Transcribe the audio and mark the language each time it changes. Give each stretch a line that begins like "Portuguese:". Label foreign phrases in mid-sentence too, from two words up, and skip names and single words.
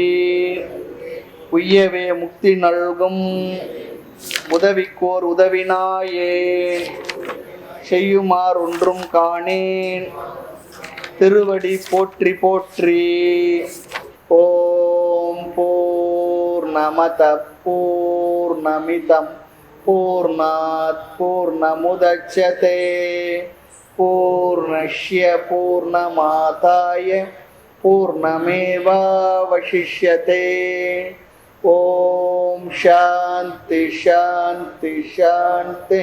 Tamil: உய்யவே முக்தி நல்கும் உதவிக்கோர் உதவினாயே, செய்யுமாறு ஒன்றும் காணேன் திருவடி போற்றி போற்றி.
Sanskrit: ओं पूर्णमदः पूर्णमिदम् पूर्णात् पूर्णमुदच्यते पूर्णस्य पूर्णमादाय पूर्णमेवावशिष्यते। ओम शांति शांति शांति।